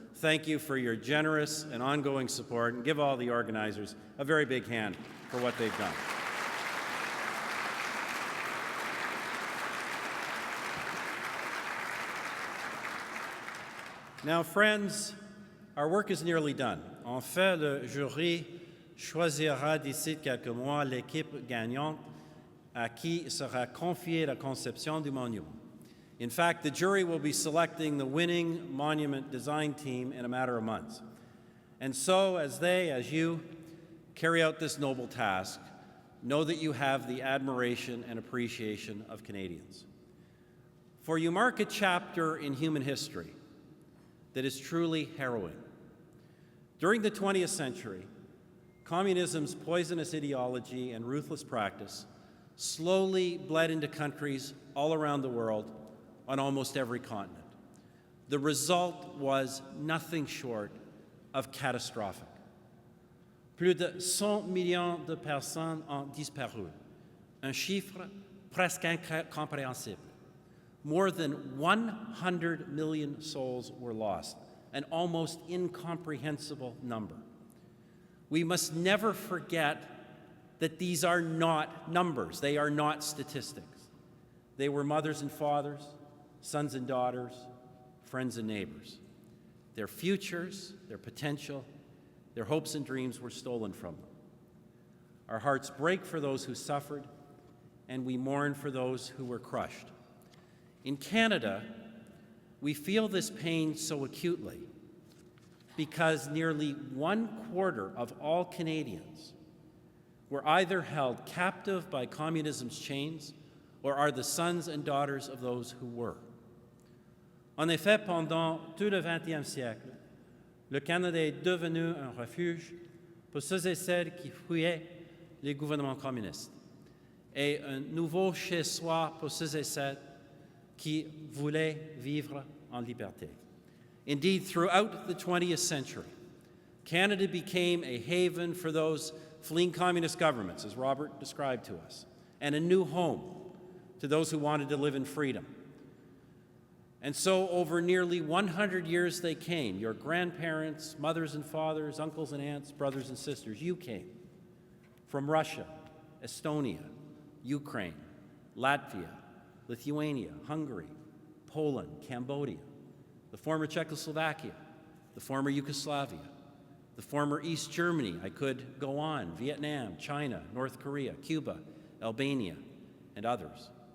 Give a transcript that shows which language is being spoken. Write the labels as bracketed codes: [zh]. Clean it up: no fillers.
[en] Thank you for your generous and ongoing support, and give all the organizers a very big hand for what they've done. Now, friends, our work is nearly done. [fr] En fait, le jury choisira d'ici quelques mois l'équipe gagnante à qui sera confiée la conception du monument. [en] In fact, the jury will be selecting the winning monument design team in a matter of months. And so, as you, carry out this noble task, know that you have the admiration and appreciation of Canadians. For you mark a chapter in human history that is truly harrowing. During the 20th century, communism's poisonous ideology and ruthless practice slowly bled into countries all around the world on almost every continent. The result was nothing short of catastrophic. [fr] Plus de 100 millions de personnes ont disparu, un chiffre presque incompréhensible. [en] More than 100 million souls were lost, an almost incomprehensible number. We must never forget that these are not numbers. They are not statistics. They were mothers and fathers, sons and daughters, friends and neighbors. Their futures, their potential, their hopes and dreams were stolen from them. Our hearts break for those who suffered, and we mourn for those who were crushed. In Canada, we feel this pain so acutely because nearly 1/4 of all Canadians were either held captive by communism's chains or are the sons and daughters of those who were. [fr] En effet, pendant tout le XXe siècle, le Canada est devenu un refuge pour ceux et celles qui fuyaient les gouvernements communistes et un nouveau chez-soi pour ceux et celles qui voulaient vivre en liberté. [en] Indeed, throughout the 20th century, Canada became a haven for those fleeing communist governments, as Robert described to us, and a new home to those who wanted to live in freedom. And so over nearly 100 years they came. Your grandparents, mothers and fathers, uncles and aunts, brothers and sisters, you came from Russia, Estonia, Ukraine, Latvia, Lithuania, Hungary, Poland, Cambodia, the former Czechoslovakia, the former Yugoslavia, the former East Germany, I could go on, Vietnam, China, North Korea, Cuba, Albania, and others.